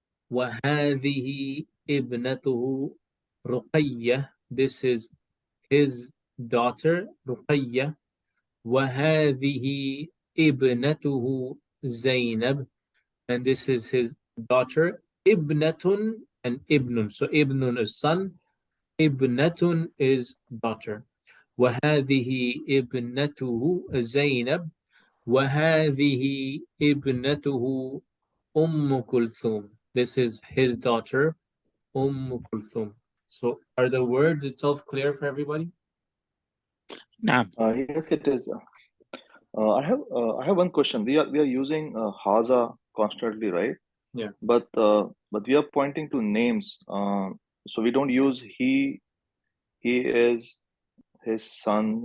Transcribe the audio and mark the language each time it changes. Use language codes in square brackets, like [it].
[ar] وهذه ابنته رقية, [en] this is his daughter, Ruqayya. [ar] وهذه ابنته [en] Zainab, and this is his daughter. Ibnatun and Ibnun. So Ibnun is son, Ibnatun is daughter. [ar] وهذه ابنته Zainab. وهذه ابنته Kulthum. [en] This is his daughter, Kulthum. So are the words itself clear for everybody? Nah. Yes, it is. I have one question. We are using Haza constantly, right? Yeah. But we are pointing to names. So we don't use he is, his son,